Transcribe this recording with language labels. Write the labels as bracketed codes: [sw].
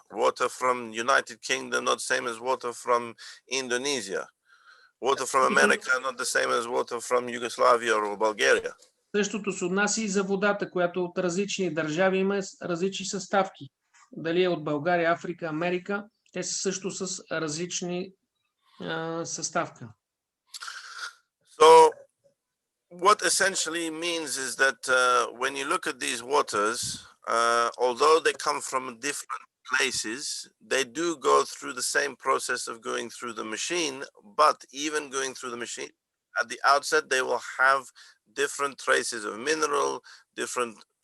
[en] Water from United Kingdom, not same as water from Indonesia. Water from America, not the same as water from Yugoslavia or Bulgaria. [bg] Същото се отнася и за водата, която от различни държави има различни съставки. Дали е от България, Африка, Америка, те са също с различни съставка. [en] So what essentially means is that when you look at these waters, although they come from different places, they do go through the same process of going through the machine, but even going through the machine, at the outset, they will have different traces of mineral, different